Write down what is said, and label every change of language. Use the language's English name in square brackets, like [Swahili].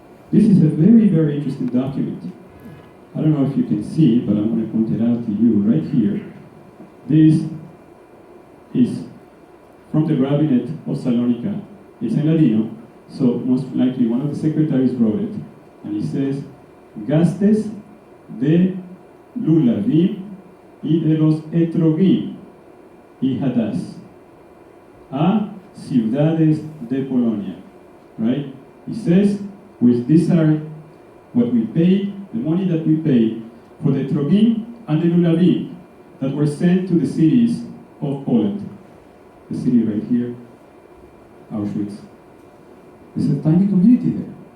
[English] This is a very, very interesting document. I don't know if you can see it, but I'm going to point it out to you right here. This is from the rabbinate of Salonika. It's in Ladino, so most likely one of the secretaries wrote it. And he says, [Ladino] Gastes de Lulavim y de los Etrogim y Hadas a ciudades de Polonia. [English] Right? He says, these are what we paid, the money that we paid for the Etrogim and the Lulavim that were sent to the cities of Poland. The city right here, Auschwitz. There's a tiny community there.